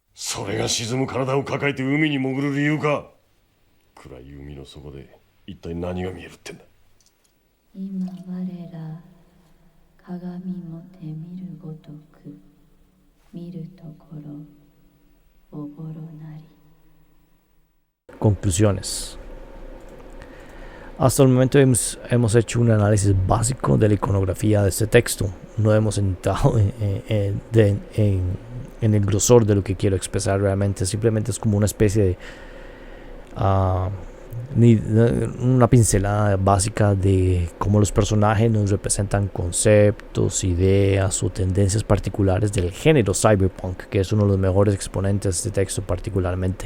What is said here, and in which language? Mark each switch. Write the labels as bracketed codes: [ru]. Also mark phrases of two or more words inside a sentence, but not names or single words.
[ja] それが沈む体を抱えて海に潜る理由か。暗い海の底で一体何が見えるってんだ。今我ら鏡もて見るごとく見るところおぼろなり。 [es] Conclusiones. Hasta el momento hemos hecho un análisis básico de la iconografía de este texto. No hemos entrado en el grosor de lo que quiero expresar realmente. Simplemente es como una especie de una pincelada básica de cómo los personajes nos representan conceptos, ideas o tendencias particulares del género cyberpunk, que es uno de los mejores exponentes de este texto particularmente.